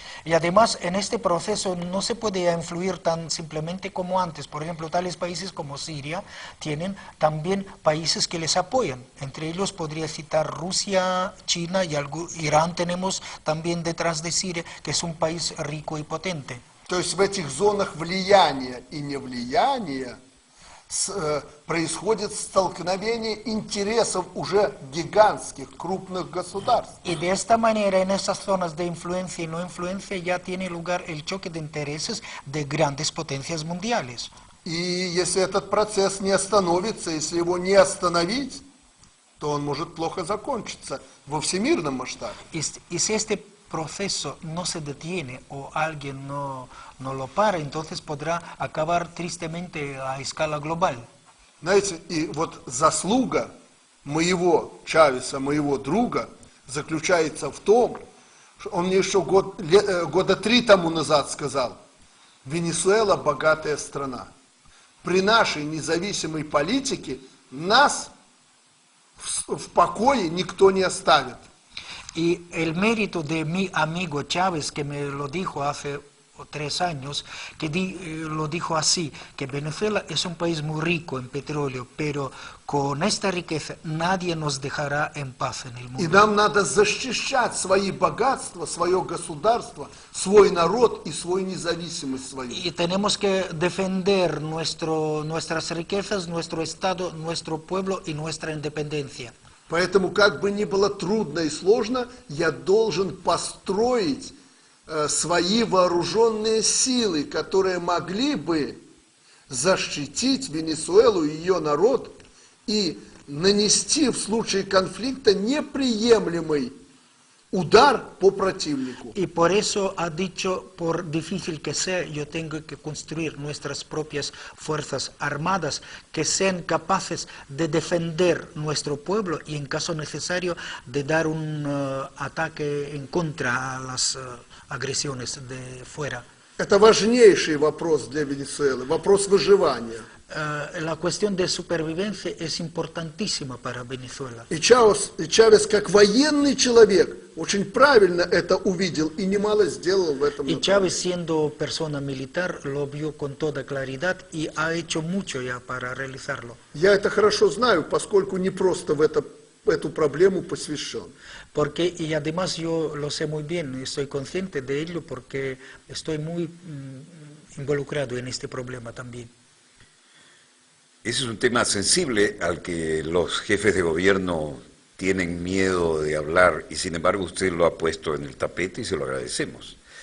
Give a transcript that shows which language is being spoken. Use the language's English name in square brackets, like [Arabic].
[Spanish] Y además en este proceso no se puede influir tan simplemente como antes. Por ejemplo, tales países como Siria tienen también países que les apoyan. Entre ellos podría citar Rusia, China y Irán tenemos también detrás de Siria, que es un país rico y potente. [Russian] То есть в этих зонах влияния и невлияния происходит столкновение интересов уже гигантских, крупных государств. [Spanish] Y de esta manera, en esas zonas de influencia y no influencia, ya tiene lugar el choque de intereses de grandes potencias mundiales. [Russian] И если этот процесс не остановится, если его не остановить, то он может плохо закончиться во всемирном масштабе. [Spanish] Y si este proceso no se detiene o alguien no lo para, entonces podrá acabar tristemente a escala global. [Russian] Знаете, и вот заслуга моего Чавеса, моего друга, заключается в том, что он мне еще года 3 тому назад сказал: Венесуэла богатая страна. При нашей независимой политике нас в покое никто не оставит. [Spanish] Y el mérito de mi amigo Chávez, que me lo dijo hace 3 años, que lo dijo así, que Venezuela es un país muy rico en petróleo, pero con esta riqueza nadie nos dejará en paz en el mundo. [Russian] И нам надо защищать свои богатства, свое государство, свой народ и свою независимость свою. [Spanish] Y tenemos que defender nuestras riquezas, nuestro Estado, nuestro pueblo y nuestra independencia. [Russian] Поэтому, как бы ни было трудно и сложно, я должен построить свои вооруженные силы, которые могли бы защитить Венесуэлу и ее народ и нанести в случае конфликта неприемлемый uдар по противнику. [Spanish] Y por eso ha dicho, por difícil que sea, yo tengo que construir nuestras propias fuerzas armadas que sean capaces de defender nuestro pueblo y en caso necesario de dar un ataque en contra a las agresiones de fuera. [Russian] Это важнейший вопрос для Венесуэлы, вопрос выживания. [Spanish] La cuestión de supervivencia es importantísima para Venezuela. [Russian] И Чавес, как военный человек, очень правильно это увидел и немало сделал в этом. [Spanish] Y Chávez, siendo persona militar, lo vio con toda claridad y ha hecho mucho ya para realizarlo. [Russian] Я это хорошо знаю, поскольку не просто в эту проблему посвящен. [Spanish] Porque, y además yo lo sé muy bien, estoy consciente de ello porque estoy muy involucrado en este problema también. Ese es un tema sensible al que los jefes de gobierno tienen miedo de hablar y sin embargo usted lo ha puesto en el tapete y se lo agradecemos.